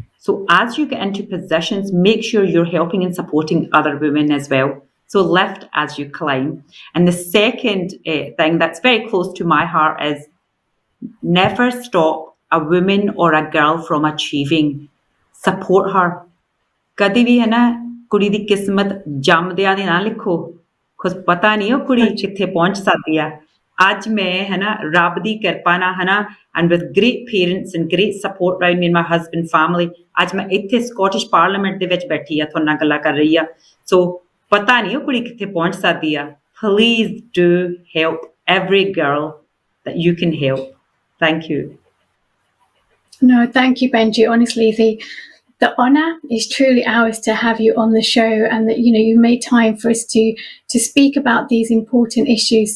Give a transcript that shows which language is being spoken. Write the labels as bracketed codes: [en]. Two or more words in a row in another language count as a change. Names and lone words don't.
[en] So as you get into positions, make sure you're helping and supporting other women as well. So lift as you climb. And the second thing that's very close to my heart is never stop a woman or a girl from achieving. Support her. [pa] ਕਦੀ ਵੀ ਹੈ ਨਾ ਕੁੜੀ ਦੀ ਕਿਸਮਤ ਜੰਮਦਿਆਂ ਦੀ ਨਾ ਲਿਖੋ, ਕੁਝ ਪਤਾ ਨਹੀਂ ਉਹ ਕੁੜੀ ਕਿੱਥੇ ਪਹੁੰਚ ਸਕਦੀ ਆ। ਅੱਜ ਮੈਂ ਹੈ ਨਾ ਰੱਬ ਦੀ ਕਿਰਪਾ ਨਾਲ ਹੈ ਨਾ [en] and with great parents and great support around me and my husband family, [pa] ਅੱਜ ਮੈਂ ਇੱਥੇ ਸਕੌਟਿਸ਼ ਪਾਰਲੀਮੈਂਟ ਦੇ ਵਿੱਚ ਬੈਠੀ ਆ, ਤੁਹਾਡੇ ਨਾਲ ਗੱਲਾਂ ਕਰ ਰਹੀ ਆ। ਸੋ ਪਤਾ ਨਹੀਂ ਉਹ ਕੁੜੀ ਕਿੱਥੇ ਪਹੁੰਚ ਸਕਦੀ ਆ। [en] Please do help every girl that you can help. Thank you. No, thank you, Benji. Honestly, the honour is truly ours to have you on the show, and that you made time for us to speak about these important issues.